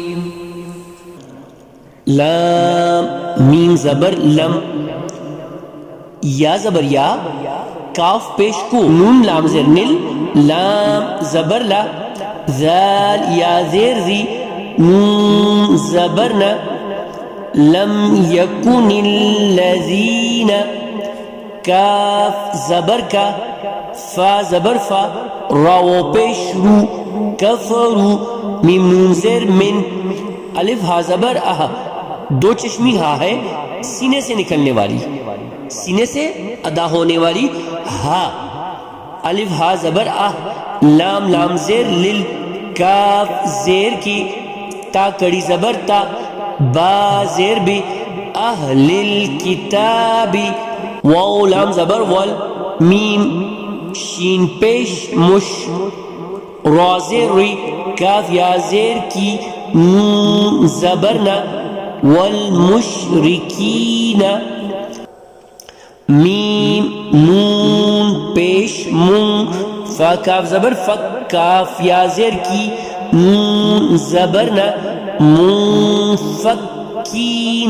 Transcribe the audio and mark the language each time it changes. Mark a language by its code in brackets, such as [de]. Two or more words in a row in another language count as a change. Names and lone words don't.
[ur] لام میم زبر لم، یا زبر یا، کاف پیش کو، نون لام زیر نل، لام زبر لا، ذال یا زیر زی، نون زبر نا، [ar] لم یکن الذین، [ur] کاف زبر کا، فا زبر فا، راو پیش رو، کفرو، میم نون زیر من، الف ہا زبر اہ، دو چشمی ہا ہے سینے سے نکلنے والی، سینے سے ادا ہونے والی ہا، الف ہا زبر اہ، لام لام زیر لل، کاف زیر کی، تا کڑی زبر تا، با زیر بی، [ar] اہل الکتابی، [ur] واو لام زبر ول، میم شین پیش مش، را زیر ری، کاف یا زیر کی، نون زبرنا، والمشرکین، میم نون پیش مون، فا کاف زبر فک، کاف یا زیر کی، نون زبرنا، منفکین۔